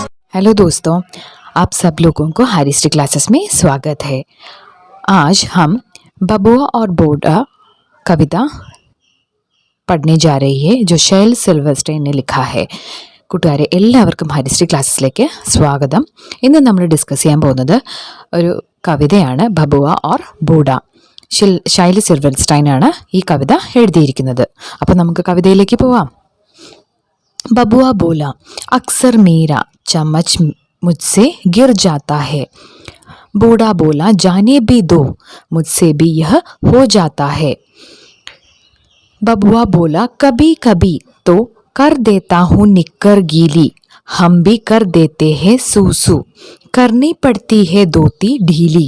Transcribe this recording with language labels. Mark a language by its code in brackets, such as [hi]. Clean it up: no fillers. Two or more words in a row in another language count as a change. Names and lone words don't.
[hi] हेलो दोस्तों, आप सब लोगों को हारिस्टी क्लासेस में स्वागत है। आज हम बबुआ और बूढ़ा कविता पढ़ने जा रही है जो ഷൈൽ സിൽവർസ്റ്റൈൻ ने लिखा है। [ml] കൂട്ടുകാരെ എല്ലാവർക്കും ഹരിശ്രീ ക്ലാസ്സിലേക്ക് സ്വാഗതം. ഇന്ന് നമ്മൾ ഡിസ്കസ് ചെയ്യാൻ പോകുന്നത് ഒരു കവിതയാണ് ബബുവ ഓർ ബൂഡ. ഷൈൽ സിൽവർസ്റ്റൈൻ ആണ് ഈ കവിത എഴുതിയിരിക്കുന്നത്. അപ്പോൾ നമുക്ക് കവിതയിലേക്ക് പോവാം. [hi] बबुआ बोला, अक्सर मेरा चम्मच मुझसे गिर जाता है. बूढ़ा बोला, जाने भी दो, मुझसे भी यह हो जाता है. बबुआ बोला, कभी कभी तो कर देता हूँ निक्कर गीली, हम भी कर देते हैं सूसू, करनी पड़ती है धोती ढीली.